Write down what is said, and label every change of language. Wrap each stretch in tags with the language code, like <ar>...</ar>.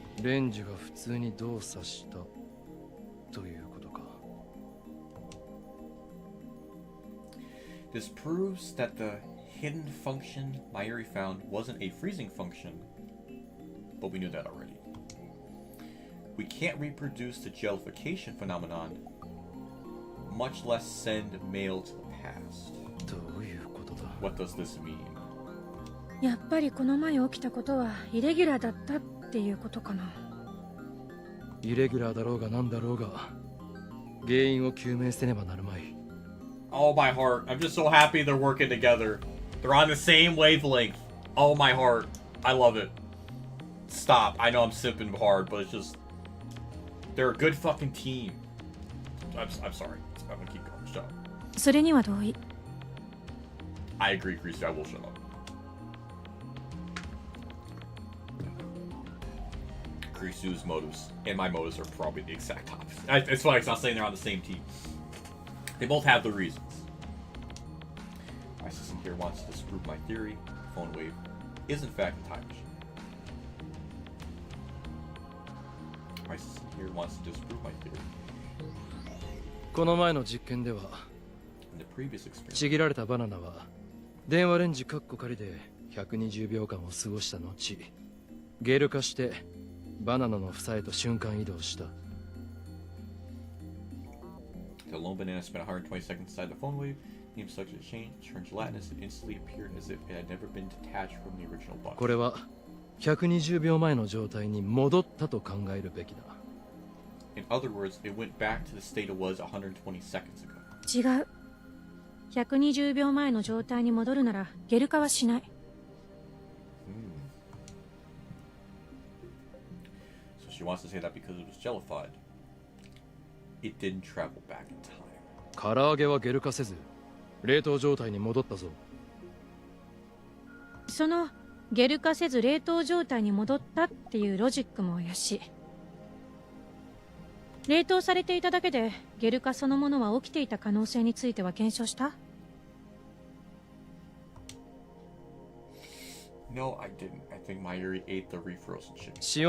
<ja>レンジが普通に動作したということか。</ja> <en>This proves that the hidden function Mayuri found wasn't a freezing function, but we knew that already. We can't reproduce the jellification phenomenon, much less send mail to the past.</en> <ja>どういうことだ?</ja> <en>What does this mean?</en> <ja>やっぱりこの前起きたことはイレギュラーだったっていうことかな。イレギュラーだろうがなんだろうが、原因を究明せねばなるまい。</ja> <en>Oh my heart, I'm just so happy they're working together. They're on the same wavelength. Oh my heart, I love it. Stop, I know I'm simping hard, but it's just... They're a good fucking team. I'm sorry, I'm gonna keep going, shut up.</en> <ja>それには同意。</ja> <en>I agree, Christy, I will shut up. Kurisu's motives and my motives are probably the exact opposite. It's funny, it's not saying they're on the same team. They both have their reasons. My system here wants to disprove my theory. The phone wave is in fact a time machine. My system here wants to disprove my theory.</en> <ja>この前の実験では、</ja> <en>In the previous experiment,</en> <ja>ちぎられたバナナは電話レンジカッコ仮で120秒間を過ごした後、ゲル化してバナナの房へと瞬間移動した。</ja> <en>the lone banana spent 120 seconds inside the phone wave. The name subject change turned gelatinous and instantly appeared as if it had never been detached from the original bunch.</en> <ja>これは120秒前の状態に戻ったと考えるべきだ。</ja> <en>In other words, it went back to the state it was 120 seconds ago.</en> <ja>違う。 120秒前の状態に戻るならゲル化はしない。</ja> <en>So she wants to say that because it was jellified, it didn't travel back in time.</en> <ja>唐揚げはゲル化せず冷凍状態に戻ったぞ。そのゲル化せず冷凍状態に戻ったっていうロジックも怪しい。冷凍されていただけでゲル化そのものは起きていた可能性については検証した？</ja> <en>No, I didn't. I think Mayuri ate the refrozen chicken.</en>